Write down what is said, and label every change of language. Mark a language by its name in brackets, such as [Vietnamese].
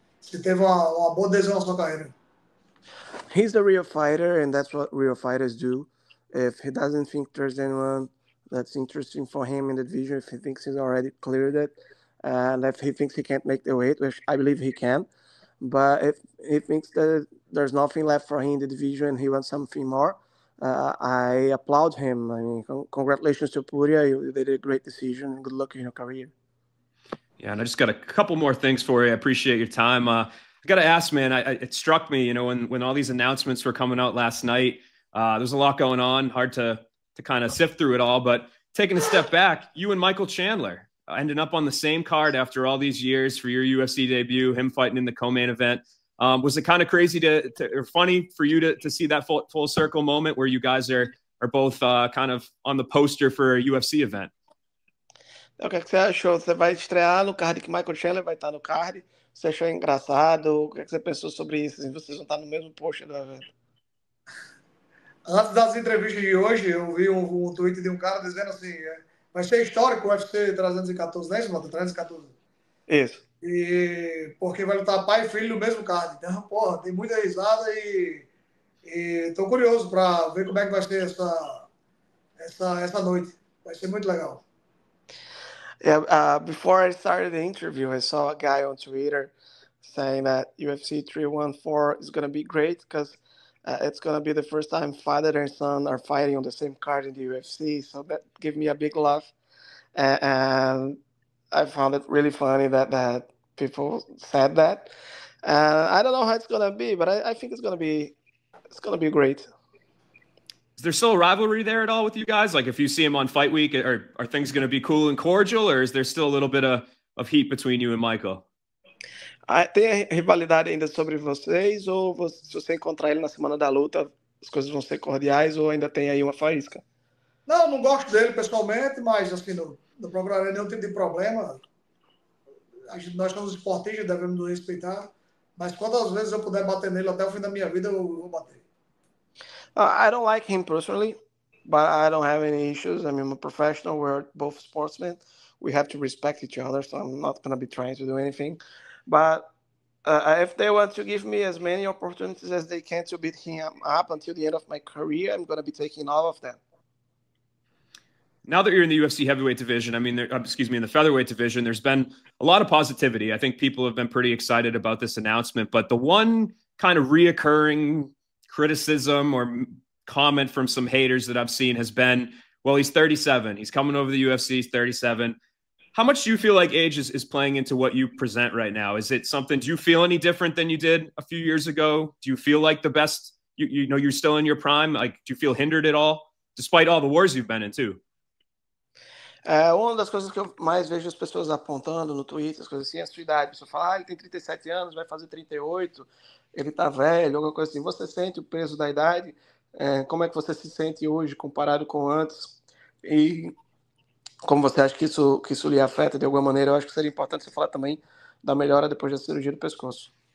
[Portuguese] Você teve uma boa adesão na sua carreira. [English] He's the real fighter, and that's what real fighters do. If he doesn't think there's anyone that's interesting for him in the division, if he thinks he's already cleared it, and if he thinks he can't make the weight, which I believe he can, but if he thinks that there's nothing left for him in the division and he wants something more, I applaud him. I mean, congratulations to Topuria. You did a great decision, and good luck in your career. Yeah, and I just got a couple more things for you. I appreciate your time. I got to ask, man, it struck me, you know, when all these announcements were coming out last night, there's a lot going on, hard to kind of sift through it all, but taking a step back, you and Michael Chandler ended up on the same card after all these years for your UFC debut, him fighting in the co-main event. Was it kind of crazy or funny for you to see that full circle moment where you guys are both kind of on the poster for a UFC event? [Portuguese] O que você achou? Você vai estrear no card que Michael Chandler vai estar no card? Você achou engraçado? O que você pensou sobre isso? Vocês vão estar no mesmo post do evento? Antes das entrevistas de hoje, eu vi um tweet de um cara dizendo assim, vai ser histórico o UFC 314, não é isso, Mota? 314. Isso. E porque vai lutar pai e filho no mesmo card. Então, porra, tem muita risada e tô curioso para ver como é que vai ser essa noite. Vai ser muito legal. [English] Yeah, before I started the interview, I saw a guy on Twitter saying that UFC 314 is going to be great because it's going to be the first time father and son are fighting on the same card in the UFC. So that gave me a big laugh. And I found it really funny that people said that. I don't know how it's going to be, but I think it's going to be great. Is there still a rivalry there at all with you guys? Like if you see him on Fight Week, are things going to be cool and cordial, or is there still a little bit of heat between you and Michael? [Portuguese] Tem rivalidade ainda sobre vocês, ou se você encontrar ele na semana da luta, as coisas vão ser cordiais, ou ainda tem aí uma faísca? Não gosto dele pessoalmente, mas assim, não procurarei nenhum tipo de problema. Nós somos esportistas, devemos nos respeitar, mas quantas vezes eu puder bater nele até o fim da minha vida, eu vou bater. [English] I don't like him personally, but I don't have any issues. I mean, I'm a professional. We're both sportsmen. We have to respect each other, so I'm not going to be trying to do anything. But if they want to give me as many opportunities as they can to beat him up until the end of my career, I'm going to be taking all of them. Now that you're in the UFC heavyweight division, I mean, in the featherweight division, there's been a lot of positivity. I think people have been pretty excited about this announcement. But the one kind of reoccurring criticism or comment from some haters that I've seen has been, well, he's 37. He's coming over the UFC. He's 37. How much do you feel like age is playing into what you present right now? Is it something, do you feel any different than you did a few years ago? Do you feel like the best you know, you're still in your prime? Like, do you feel hindered at all, despite all the wars you've been in too? [Portuguese] Uma das coisas que eu mais vejo as pessoas apontando no Twitter, as coisas assim, é a sua idade. A pessoa fala, ele tem 37 anos, vai fazer 38, ele tá velho, alguma coisa assim. Você sente o peso da idade? Como é que você se sente hoje comparado com antes? E como você acha que isso lhe afeta de alguma maneira? Eu acho que seria importante você falar também da melhora depois da cirurgia do pescoço.